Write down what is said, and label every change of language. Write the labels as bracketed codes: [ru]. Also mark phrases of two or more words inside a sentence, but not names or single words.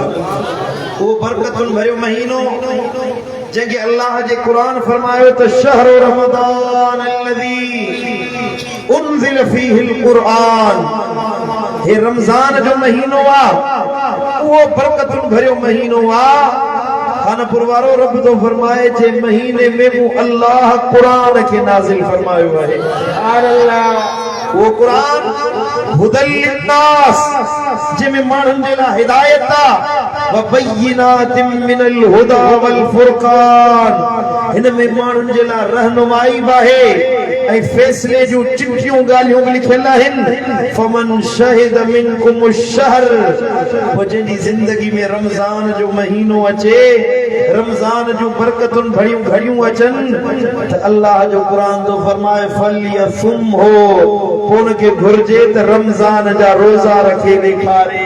[sd] वो बरकतुनि भरियो महीनो जंहिंखे अल्लाह जे क़ुरान फरमायो त [ar] شهر رمضان الذي أنزل فيه القرآن. [sd] हे रमज़ान जो महीनो आहे, उहो बरकतुनि भरियो महीनो आहे। खानपुर वारो रब तो फरमाए जे महीने में मूं अल्लाह क़ुरान खे नाज़िल फरमायो आहे। [ar] سبحان الله. [sd] वो कुरान [ar] هدى للناس [sd] जंहिंमें माण्हुनि जे लाइ हिदायत आहे, [ar] وبينات من الهدى والفرقان. [sd] हिन में माण्हुनि जे लाइ रहनुमाई आहे ऐं फ़ैसिले जूं चिठियूं ॻाल्हियूं लिखियल आहिनि। [ar] فمن شهد منكم الشهر, [sd] वो जंहिंजी ज़िंदगी में रमज़ान जो महीनो अचे, रमज़ान जूं बरकतुनि भरियूं घड़ियूं अचनि त अल्लाह जो क़ुरान तो फरमाए [ar] فليصمه, [sd] उन खे घुर्जे त रमज़ान जा रोज़ा रखे ॾेखारे।